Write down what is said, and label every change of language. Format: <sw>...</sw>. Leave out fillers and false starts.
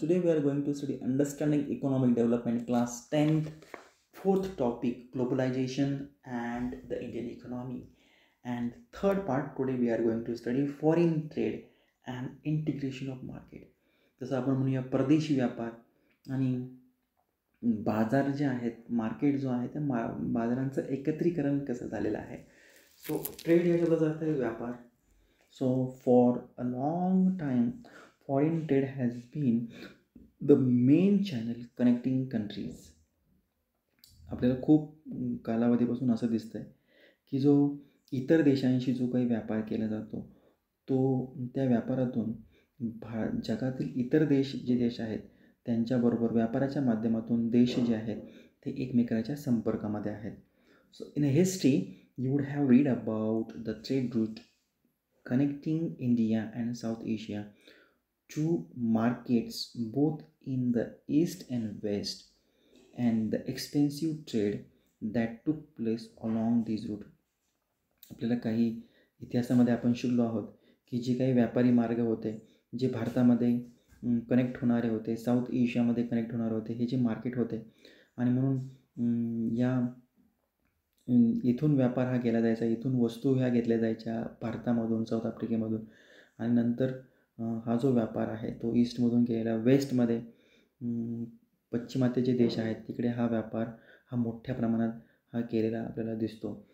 <en>Today we are going to study Understanding Economic Development Class 10th, fourth topic Globalization and the Indian Economy. And third part, today we are going to study Foreign Trade and Integration of Market.</en> <mr>जसं आपण म्हणूया परदेशी व्यापार आणि बाजार जे आहेत, market जो आहे त्या बाजारांचं एकत्रीकरण कसं झालेलं आहे. सो ट्रेड या शब्दाचा अर्थ आहे व्यापार.</mr> <en>So for a long time, foreign trade has been the main channel connecting countries.</en> <mr>आपल्याला खूप कालावधीपासून असं दिसतंय की जो इतर देशांशी जो काही व्यापार केला जातो तो त्या व्यापारातून जगातील इतर देश जे देश आहेत त्यांच्याबरोबर व्यापाराच्या माध्यमातून देश जे आहेत ते एकमेकांच्या संपर्कामध्ये आहेत.</mr> <en>So in history you would have read about the trade route connecting India and South Asia to markets both in the East and West, and the extensive trade that took place along these route.</en> <mr>आपल्याला काही इतिहासामध्ये आपण शिकलो आहोत की जे काही व्यापारी मार्ग होते जे भारतामध्ये कनेक्ट होणारे होते, साऊथ एशियामध्ये कनेक्ट होणारे होते, हे जे मार्केट होते आणि म्हणून या इथून व्यापार हा केला जायचा, इथून वस्तू ह्या घेतल्या जायच्या भारतामधून, साऊथ आफ्रिकेमधून आणि नंतर हा जो व्यापार आहे तो ईस्टमधून केलेला, वेस्टमध्ये पश्चिमात्य जे देश आहेत तिकडे हा व्यापार हा मोठ्या प्रमाणात हा केलेला आपल्याला दिसतो.</mr>